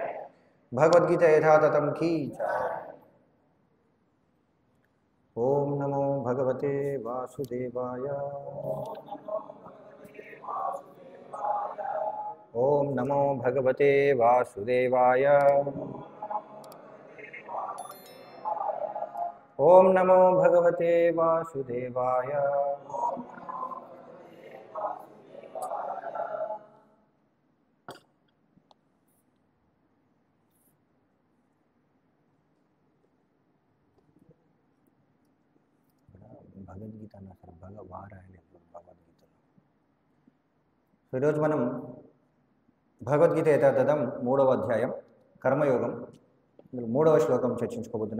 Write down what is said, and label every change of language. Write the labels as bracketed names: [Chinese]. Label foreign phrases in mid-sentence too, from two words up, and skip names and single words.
[Hindi] भगवद गीता यथातथम की जय। [Sanskrit] ओम नमो भगवते वासुदेवाय। ओम नमो भगवते वासुदेवाय। ओम नमो भगवते वासुदेवाय। [Telugu] భగవద్గీత అసలు భగవద్గీత ఈరోజు మనం భగవద్గీత యథాతథం 3వ అధ్యాయం కర్మయోగం మూడవ శ్లోకం చర్చించుకోబోతున్నాం.